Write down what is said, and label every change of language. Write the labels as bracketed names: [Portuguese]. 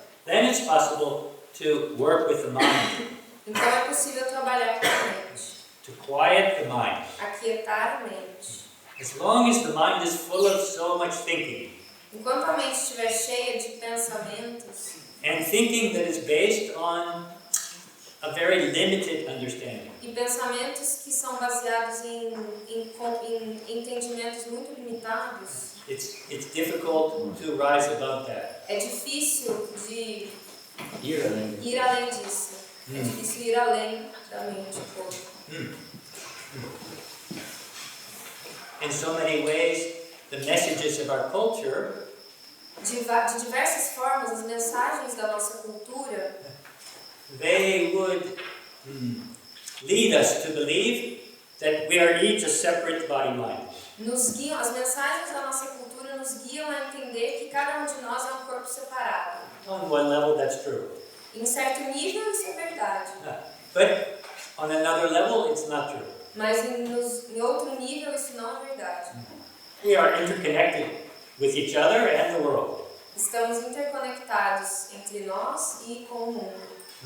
[English] then it's possible to work with the mind, [Portuguese] então é possível trabalhar com a mente, [English] to quiet the mind. [Portuguese] aquietar a mente. [English] As long as the mind is full of so much thinking, [Portuguese] Enquanto a mente estiver cheia de pensamentos, [English] and thinking that is based on a very limited understanding, [Portuguese] e pensamentos que são baseados em entendimentos muito limitados, [English] it's difficult to rise above that. [Portuguese] é difícil de Ir ir além disso. É difícil ir além da mente um pouco. [English] In so many ways, the messages of our culture [Portuguese] De diversas formas, as mensagens da nossa cultura, [English] they would lead us to believe that we are each a separate body-mind. [Portuguese] nos guiam, as mensagens da nossa cultura nos guiam a entender que cada um de nós é um corpo separado. [English] On one level, that's true. [Portuguese] Em certo nível, isso é verdade. [English] But on another level, it's not true. [Portuguese] Mas em outro nível, isso não é verdade. [English] We are interconnected with each other and the world. [Portuguese] Estamos interconectados entre nós e com o mundo.